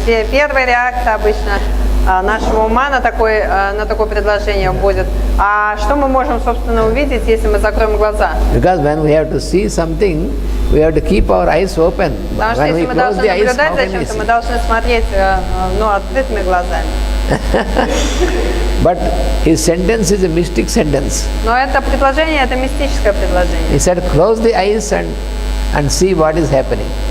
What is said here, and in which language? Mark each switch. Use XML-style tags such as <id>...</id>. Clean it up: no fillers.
<ru>Первая реакция обычно нашего ума на такое предложение будет: а что мы можем, собственно, увидеть, если мы закроем глаза?</ru> <en>Because when we have to see something, we have to keep our eyes open.</en> <ru>Потому что если мы должны наблюдать за чем-то, мы должны смотреть открытыми глазами.</ru> <en>But his sentence is a mystic sentence.</en> <ru>Но это предложение, это мистическое предложение.</ru> <en>He said, close the eyes and see what is happening.</en>